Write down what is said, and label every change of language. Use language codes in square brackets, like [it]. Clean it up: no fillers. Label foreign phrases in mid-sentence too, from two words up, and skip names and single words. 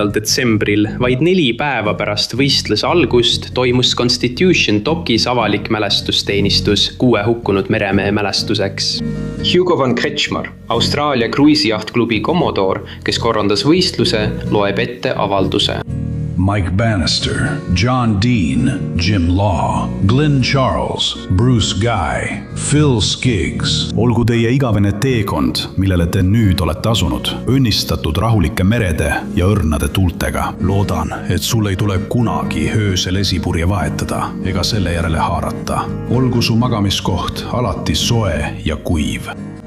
[et] detsembril, vaid 4 päeva pärast võistluse algust, toimus Constitution Dockis avalik mälestusteenistus 6 hukkunud meremehe mälestuseks. Hugo van Kretschmar, Austraalia kruiisijahtklubi Commodore, kes korraldas võistluse, loeb ette avalduse. Mike Bannister, John Dean, Jim Law, Glenn Charles, Bruce Guy, Phil Skiggs. Olgu teie igavene teekond, millele te nüüd olete asunud, õnnistatud rahulike merede ja õrnade tuultega. Loodan, et sul ei tule kunagi öösel esipurje vahetada ega selle järele haarata. Olgu su magamiskoht alati soe ja kuiv.